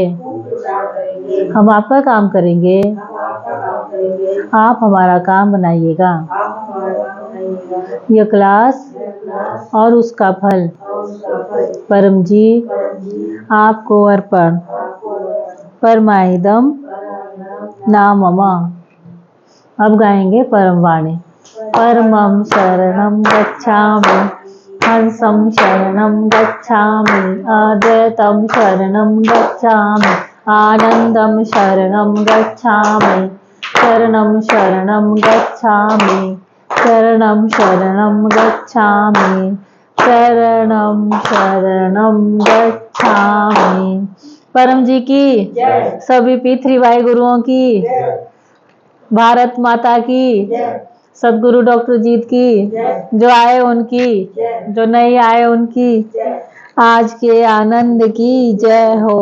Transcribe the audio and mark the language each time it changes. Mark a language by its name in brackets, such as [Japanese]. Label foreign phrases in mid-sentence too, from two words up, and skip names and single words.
[Hindi] हम आपका काम करेंगे, आप हमारा काम बनाइएगा। यह क्लास और उसका फल परम जी आपको अर्पण। [Sanskrit] परमाइदम नाममा। [Hindi] अब गाएंगे परम वाणी। [Sanskrit] परमं शरणं गच्छामि, हंसं शरणं गच्छामि, अद्वैतं शरणं गच्छामि, आनंदं शरणं गच्छामि, शरणं शरणं गच्छामि, शरणं शरणं गच्छामि, शरणं शरणं गच्छामि। [Hindi] परम जी की, सभी P3Y गुरुओं की, भारत माता की, सदगुरु डॉक्टर जीत की, जो आए उनकी, जो नहीं आए उनकी, आज के आनंद की जय हो।